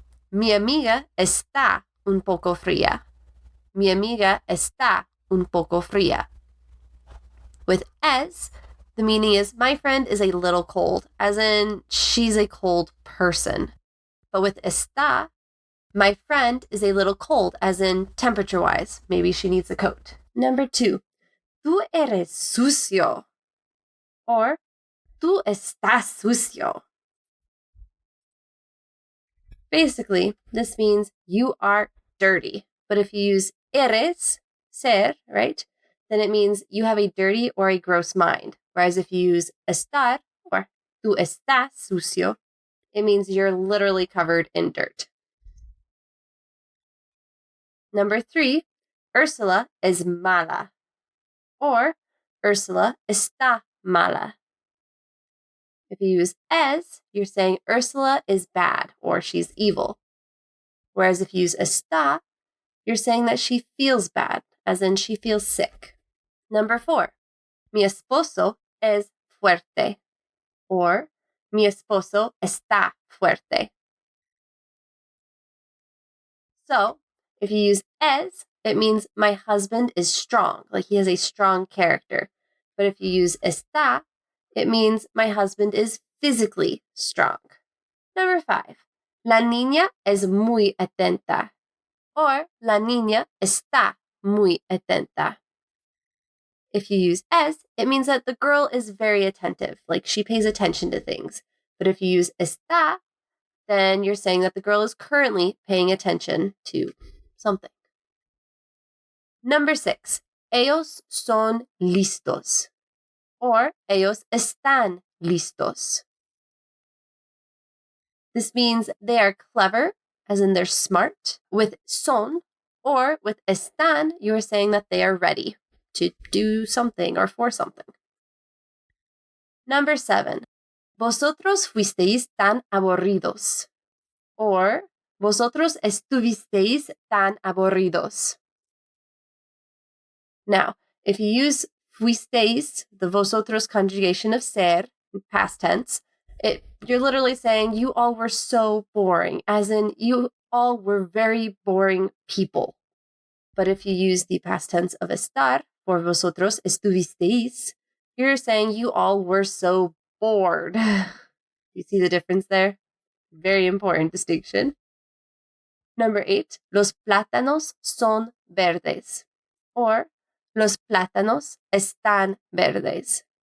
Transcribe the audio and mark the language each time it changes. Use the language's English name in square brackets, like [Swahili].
[Spanish] Mi amiga está un poco fría. Mi amiga está un poco fría. [English] With es, the meaning is my friend is a little cold, as in she's a cold person. But with está, my friend is a little cold, as in temperature-wise. Maybe she needs a coat. Number 2, [Spanish] tú eres sucio, or tú estás sucio. [English] Basically, this means you are dirty. But if you use eres, ser, right, then it means you have a dirty or a gross mind. Whereas if you use estar, or [Spanish] tú estás sucio, [English] it means you're literally covered in dirt. Number 3, Ursula is [Spanish] mala, [English] or [Spanish] Ursula está mala. [English] If you use es, you're saying Ursula is bad, or she's evil. Whereas if you use está, you're saying that she feels bad, as in she feels sick. Number 4, [Spanish] mi esposo es fuerte, or mi esposo está fuerte. [English] So, if you use es, it means my husband is strong, like he has a strong character. But if you use está, it means my husband is physically strong. Number 5, [Spanish] la niña es muy atenta, or la niña está muy atenta. [English] If you use es, it means that the girl is very attentive, like she pays attention to things. But if you use está, then you're saying that the girl is currently paying attention to something. Number 6, [Spanish] ellos son listos, or ellos están listos. [English] This means they are clever, as in they're smart, with son, or with están, you are saying that they are ready to do something or for something. Number 7, [Spanish] vosotros fuisteis tan aburridos, or vosotros estuvisteis tan aburridos. [English] Now, if you use fuisteis, the vosotros conjugation of ser, past tense, you're literally saying you all were so boring, as in you all were very boring people. But if you use the past tense of estar, for [Spanish] vosotros estuvisteis, [English] you're saying you all were so bored. You see the difference there? Very important distinction. Number 8, [Spanish] los plátanos son verdes, or los plátanos están verdes.